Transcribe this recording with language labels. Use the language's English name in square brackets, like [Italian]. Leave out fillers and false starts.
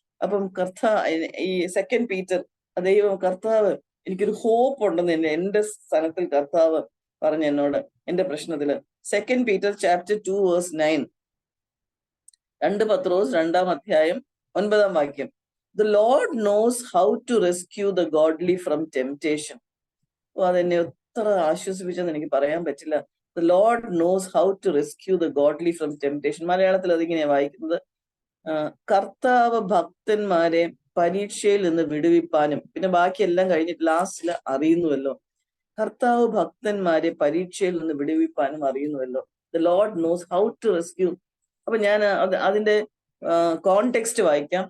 [Malayalam] അപ്പം ഈ 2 Peter കർത്താവ് എനിക്കൊരു ഹോപ്പ് ഉണ്ടെന്ന് എന്റെ സ്ഥലത്തിൽ കർത്താവ് പറഞ്ഞു എന്നോട് എന്റെ പ്രശ്നത്തില്. [English] 2 Peter chapter 2 verse 9, [Malayalam] 2 പത്രോസ് 2-ാം അധ്യായം 9-ാം വാക്യം. [English] The Lord knows how to rescue the godly from temptation. [Malayalam] അതെന്നെ എത്ര ആശ്വസിപ്പിച്ചെന്ന് എനിക്ക് പറയാൻ പറ്റില്ല. [English] The Lord knows how to rescue the godly from temptation. [Malayalam] മലയാളത്തിൽ അതിങ്ങനെയാ വായിക്കുന്നത്, കർത്താവ് ഭക്തന്മാരെ പരീക്ഷയിൽ നിന്ന് വിടുവിപ്പാനും. പിന്നെ ബാക്കിയെല്ലാം കഴിഞ്ഞിട്ട് ലാസ്റ്റില് അറിയുന്നുവല്ലോ, കർത്താവ് ഭക്തന്മാരെ പരീക്ഷയിൽ നിന്ന് വിടുവിപ്പാനും അറിയുന്നുവല്ലോ. [English] The lord knows how to rescue. [Malayalam] അപ്പൊ ഞാൻ അതിന്റെ കോണ്ടെക്സ്റ്റ് വായിക്കാം.